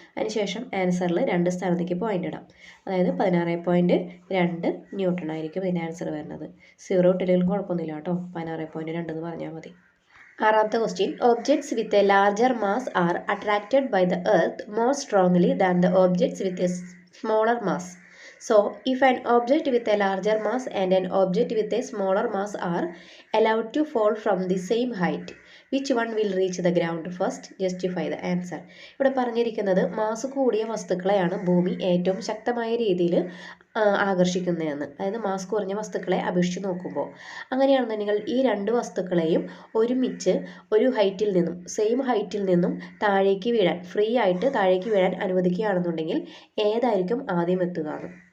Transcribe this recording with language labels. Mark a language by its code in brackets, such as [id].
[ml] അതിനുശേഷം ആൻസറിൽ 2 സ്ഥാനത്തേക്ക് പോയിൻ്റ് ഇടാം. അതായത് 16.2 ന്യൂട്ടൺ ആയിരിക്കും ഇതിൻ്റെ ആൻസർ വരുന്നത്. 0 ഇട്ടില്ലെങ്കിലും കുഴപ്പമൊന്നുമില്ല കേട്ടോ. 16.2 എന്ന് പറഞ്ഞാൽ മതി. ആറാമത്തെ question. [en] Objects with a larger mass are attracted by the earth more strongly than the objects with a smaller mass. So, if an object with a larger mass and an object with a smaller mass are allowed to fall from the same height, which one will reach the ground first? Justify the answer. [ml] ഇവിടെ പറഞ്ഞിരിക്കുന്നത് mass കൂടിയ വസ്തുക്കളെയാണ് ഭൂമി ഏറ്റവും ശക്തമായ രീതിയിൽ ആകർഷിക്കുന്നതെന്ന്. അതായത് mass കുറഞ്ഞ വസ്തുക്കളെ അപേക്ഷിച്ച് നോക്കുമ്പോൾ. അങ്ങനെയാണെന്നുണ്ടെങ്കിൽ ഈ രണ്ട് വസ്തുക്കളെയും ഒരുമിച്ച് ഒരു ഹൈറ്റിൽ നിന്നും സെയിം ഹൈറ്റിൽ നിന്നും താഴേക്ക് വീഴാൻ ഫ്രീ ആയിട്ട് താഴേക്ക് വീഴാൻ അനുവദിക്കുകയാണെന്നുണ്ടെങ്കിൽ ഏതായിരിക്കും ആദ്യം എത്തുകയാണ്?